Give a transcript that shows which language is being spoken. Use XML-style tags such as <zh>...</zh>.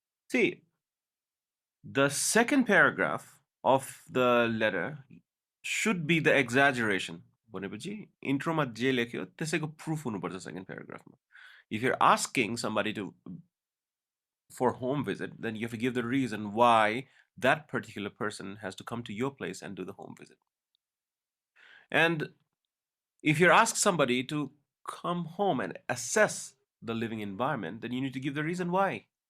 <en>See, the second paragraph of the letter should be the exaggeration.</en> <ne>भनेपछि इन्ट्रोमा जे लेख्यो त्यसैको प्रुफ हुनुपर्छ second प्याराग्राफमा.</ne> <en>If you're asking somebody to for home visit, then you have to give the reason why that particular person has to come to your place and do the home visit. And if you're asked somebody to come home and assess the living environment, then you need to give the reason why.</en>